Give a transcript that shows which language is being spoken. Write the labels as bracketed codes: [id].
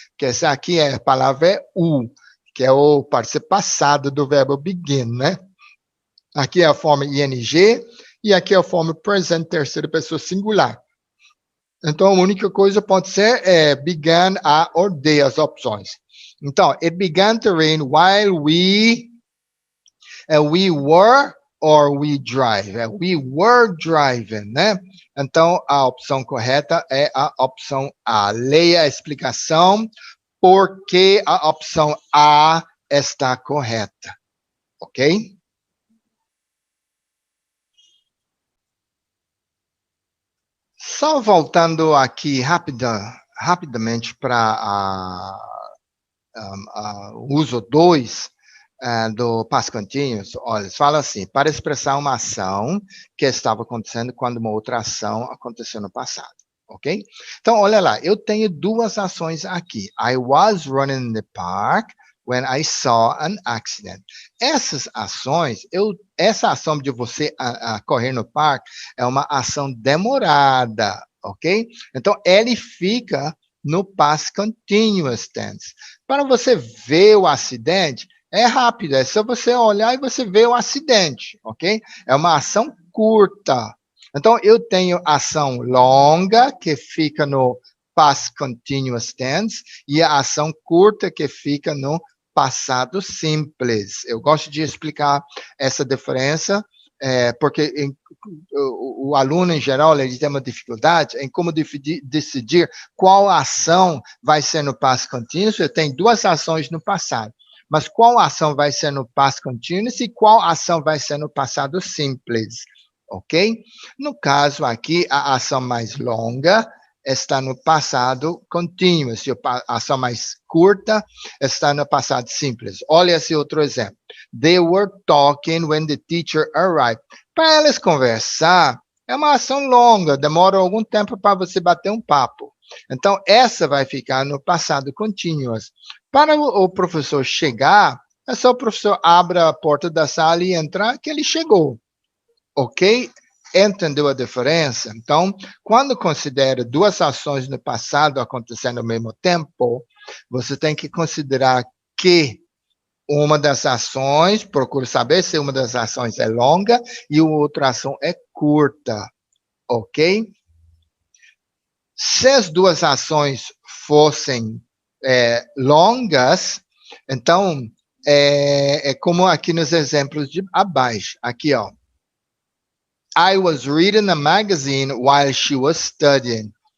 [pt] Que essa aqui a palavra é que é o participio passado do verbo begin, né? Aqui é a forma ing e aqui é a forma present terceira pessoa singular. Então, a única coisa pode ser began a or de, as opções. [en] Então, it began to rain while we were or we drive. We were driving, né? [pt] Então, a opção correta é a opção A. Leia a explicação porque a opção A está correta. Ok? Só voltando aqui rapidamente para o uso 2 do past continuous, olha, fala assim, para expressar uma ação que estava acontecendo quando uma outra ação aconteceu no passado, ok? Então, olha lá, eu tenho duas ações aqui. [en] I was running in the park when I saw an accident. [pt] Essas ações, essa ação de você correr no parque é uma ação demorada, ok? Então, ele fica no past continuous tense. Para você ver o acidente, é rápido, é só você olhar e você vê o acidente, ok? É uma ação curta. Então, eu tenho ação longa, que fica no past continuous tense, e a ação curta, que fica no passado simples. Eu gosto de explicar essa diferença, porque o aluno, em geral, ele tem uma dificuldade em como decidir qual ação vai ser no past continuous. Eu tenho duas ações no passado, mas qual ação vai ser no past continuous e qual ação vai ser no passado simples, ok? No caso aqui, a ação mais longa está no passado continuous, e a ação mais curta está no passado simples. Olha esse outro exemplo. [en] They were talking when the teacher arrived. [pt] Para eles conversar, é uma ação longa, demora algum tempo para você bater um papo. Então, essa vai ficar no passado continuous. Para o professor chegar, é só o professor abrir a porta da sala e entrar, que ele chegou. Ok? Entendeu a diferença? Então, quando considera duas ações no passado acontecendo ao mesmo tempo, você tem que considerar que uma das ações, procure saber se uma das ações é longa e a outra ação é curta, ok? Se as duas ações fossem longas, então, é como aqui nos exemplos de abaixo, aqui, ó. [en] I was reading a magazine while she was studying.